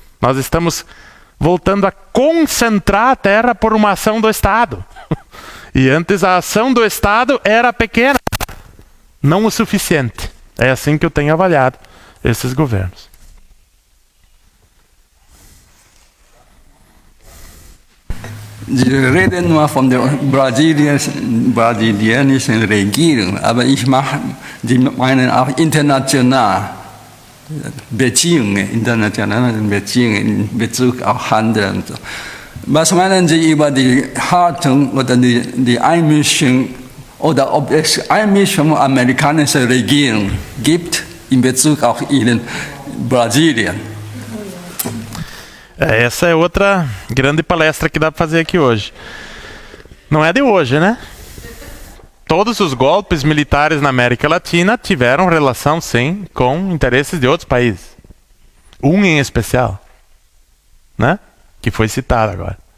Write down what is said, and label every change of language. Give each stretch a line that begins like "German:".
Portuguese: Nós estamos voltando a concentrar a terra por uma ação do Estado. E antes a ação do Estado era pequena, não o suficiente. É assim que eu tenho avaliado esses governos.
German: Sie reden nur von der brasilianischen Regierung, aber ich Sie meinen auch international Beziehungen, internationale Beziehungen in Bezug auf Handel und so. Was meinen Sie über die Haltung oder die Einmischung oder ob es Einmischung amerikanischer Regierung gibt in Bezug auf Brasilien?
Portuguese: Essa é outra grande palestra que dá para fazer aqui hoje. Não é de hoje, né? Todos os golpes militares na América Latina tiveram relação, sim, com interesses de outros países. Um em especial, né? Que foi citado agora.